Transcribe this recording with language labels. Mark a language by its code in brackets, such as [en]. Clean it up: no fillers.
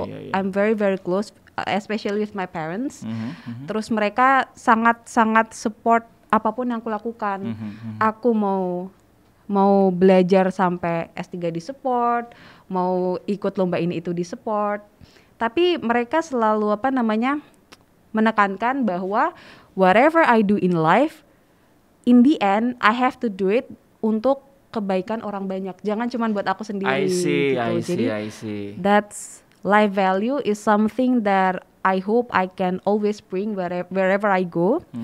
[en] I'm very very close, especially with my parents. [id] Terus mereka sangat support apapun yang aku lakukan. Aku mau belajar sampai S3 di support, mau ikut lomba ini itu di support. Tapi mereka selalu menekankan bahwa [en] whatever I do in life, in the end I have to do it [id] untuk kebaikan orang banyak. Jangan cuma buat aku sendiri. [en] I see. [id] Jadi [en] that's life value is something that I hope I can always bring wherever I go.